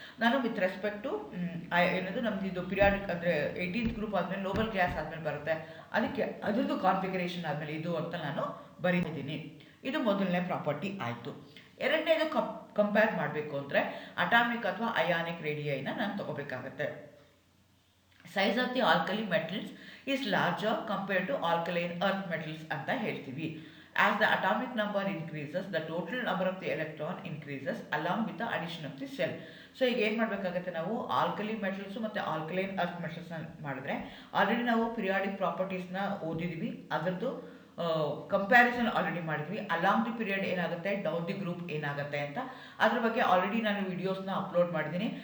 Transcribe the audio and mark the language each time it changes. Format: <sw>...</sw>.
<kn>ನಾನು</kn> <en>with respect</en> <kn>ಏನದು ನಮ್ದು ಇದು ಪಿರಿಯಾಡಿಕ್ ಅಂದರೆ 18th ಗ್ರೂಪ್ ಆದಮೇಲೆ ನೋಬಲ್ ಕ್ಲಾಸ್ ಆದಮೇಲೆ ಬರುತ್ತೆ, ಅದಕ್ಕೆ ಅದರದ್ದು ಕಾನ್ಫಿಗರೇಷನ್ ಆದಮೇಲೆ ಇದು ಅಂತ ನಾನು ಬರೀತಿದ್ದೀನಿ. ಇದು ಮೊದಲನೇ ಪ್ರಾಪರ್ಟಿ ಆಯಿತು. ಎರಡನೇದು ಕಂಪೇರ್ ಮಾಡಬೇಕು ಅಂದರೆ ಅಟಾಮಿಕ್ ಅಥವಾ ಅಯಾನಿಕ್ ರೇಡಿಯೈನ ನಾನು ತಗೋಬೇಕಾಗತ್ತೆ.</kn> <en>size of the alkali metals is larger compared to alkaline earth metals</en> <kn>ಅಂತ ಹೇಳ್ತೀವಿ.</kn> <en>As the atomic number increases, the total number of the electron increases along with the addition of the cell.</en> <kn>So ಈಗ ಏನು ಮಾಡಬೇಕಾಗತ್ತೆ, ನಾವು alkali metals ಮತ್ತು alkaline earth ಮೆಟಲ್ಸ್ನ ಮಾಡಿದ್ರೆ already ನಾವು periodic ಪ್ರಾಪರ್ಟೀಸ್ನ ಓದಿದ್ದೀವಿ, ಅದರದ್ದು ಕಂಪ್ಯಾರಿಸನ್ ಆಲ್ರೆಡಿ ಮಾಡಿದ್ವಿ.</kn> <en>along the period</en> <kn>ಏನಾಗುತ್ತೆ,</kn> <en>down the group</en> <kn>ಏನಾಗುತ್ತೆ ಅಂತ ಅದ್ರ ಬಗ್ಗೆ ಆಲ್ರೆಡಿ ನಾನು ವಿಡಿಯೋಸ್ನ ಅಪ್ಲೋಡ್ ಮಾಡಿದ್ದೀನಿ.</kn>